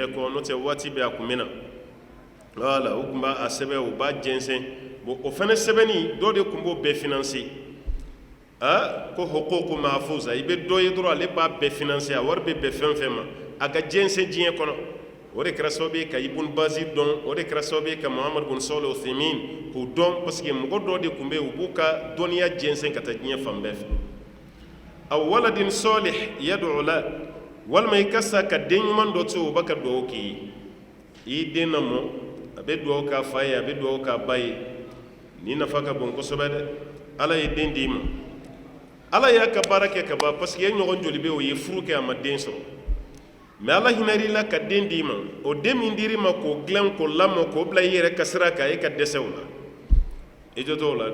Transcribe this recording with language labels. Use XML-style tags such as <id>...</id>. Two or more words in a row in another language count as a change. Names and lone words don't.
<bm>bɛɛ kɔ n'o tɛ waati bɛɛ a kun bɛ na voilà u tun b'a sɛbɛn u b'a jɛnsɛn bon o fana sɛbɛnni dɔ de tun b'o bɛɛ financer ko</bm> <ar>حقوق محفوظة</ar> <bm>i bɛ dɔ ye dɔrɔn ale b'a bɛɛ financer a wari bɛ bɛn fɛn fɛn ma a ka jɛnsɛn diɲɛ kɔnɔ o de kɛra sababu ye ka ibn bazi dɔn o de kɛra sababu ye ka muhamadu bin salih uthaymin k'u dɔn</bm> <fr>parce que</fr> <bm>mɔgɔ dɔ de tun bɛ yen u b'u ka dɔnniya jɛnsɛn ka taa diɲɛ fan bɛɛ fɛ</bm> <ar>أو ولد صالح يدعو له</ar> <bm>walima i ka sa ka den ɲuman dɔ to o b'a ka dugawu k'i ye i den lamɔ a bɛ dugawu k'a fa ye a bɛ dugawu k'a ba ye ni nafa ka bon kosɛbɛ dɛ ala ye den d'i ma ala y'a ka baara kɛ ka ban</bm> <fr>parce que</fr> <bm>e ɲɔgɔn joli bɛ o ye furu kɛ a ma den sɔrɔ mais ala hinɛr'i la ka den d'i ma o den min dir'i ma k'o dilan k'o lamɔ k'o bila i yɛrɛ ka sira kan e ka dɛsɛ o la i jɔ t'o la</bm>